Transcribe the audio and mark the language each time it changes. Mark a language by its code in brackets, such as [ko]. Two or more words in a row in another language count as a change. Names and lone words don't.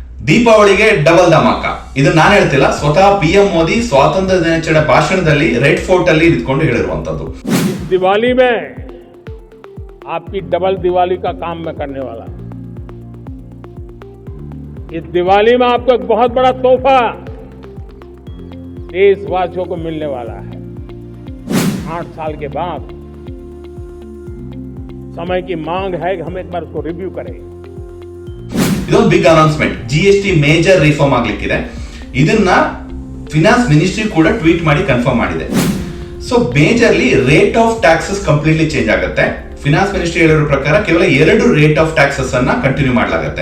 [kn] ದೀಪಾವಳಿಗೆ ಡಬಲ್ ಧಮಾಕ. ಇದು ನಾನು ಹೇಳ್ತಿಲ್ಲ, ಸ್ವತಃ PM ಮೋದಿ ಸ್ವಾತಂತ್ರ್ಯ ದಿನಾಚರಣೆ ಭಾಷಣದಲ್ಲಿ ರೆಡ್ ಫೋರ್ಟ್ ಅಲ್ಲಿ ನಿಂತ್ಕೊಂಡು ಹೇಳಿರುವಂತದ್ದು. [hi] दिवाली में आपकी डबल दिवाली का काम मैं करने वाला. इस दिवाली में आपको एक बहुत बड़ा तोहफा देशवासियों को मिलने वाला है. 8 साल के बाद समय की मांग है कि हम एक बार उसको रिव्यू करें. [kn] ಇದೊಂದು [en] big announcement. [kn] GST [en] major reform [kn] ಆಗ್ಲಿಕ್ಕಿದೆ. ಇದನ್ನ [en] finance ministry [kn] ಕೂಡ ಟ್ವೀಟ್ ಮಾಡಿ ಕನ್ಫರ್ಮ್ ಮಾಡಿದೆ. [en] so majorly rate of taxes completely change ಆಗುತ್ತೆ. finance ministry [kn] ಹೇಳಿರೋ ಪ್ರಕಾರ ಕೇವಲ 2 [en] rate of taxes [kn] ಅನ್ನ ಕಂಟಿನ್ಯೂ ಮಾಡಲಾಗುತ್ತೆ.